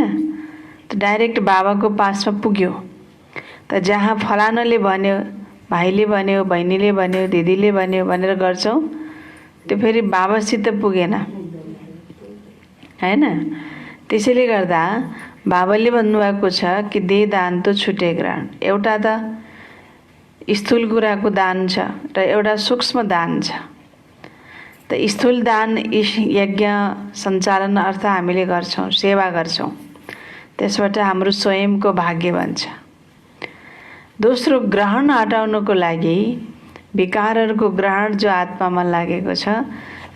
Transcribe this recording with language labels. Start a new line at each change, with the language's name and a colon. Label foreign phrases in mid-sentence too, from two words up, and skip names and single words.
Nepali: त डाइरेक्ट बाबाको पासमा पुग्यो। त जहाँ फलानाले भन्यो, भाइले भन्यो, बहिनीले भन्यो, दिदीले भन्यो भनेर गर्छौँ, त्यो फेरि बाबासित पुगेन, हैन? त्यसैले गर्दा बाबाले भन्नुभएको छ कि
Hindi: दे दान तो छुटे ग्रहण।
Nepali: एउटा त स्थूल कुराको दान छ र एउटा सूक्ष्म दान छ। त स्थूल दान यज्ञ सञ्चालन अर्थ हामीले गर्छौँ, सेवा गर्छौँ, त्यसबाट हाम्रो स्वयंको भाग्य बन्छ। दोस्रो, ग्रहण हटाउनको लागि, विकारहरूको ग्रहण जो आत्मामा लागेको छ, हैन?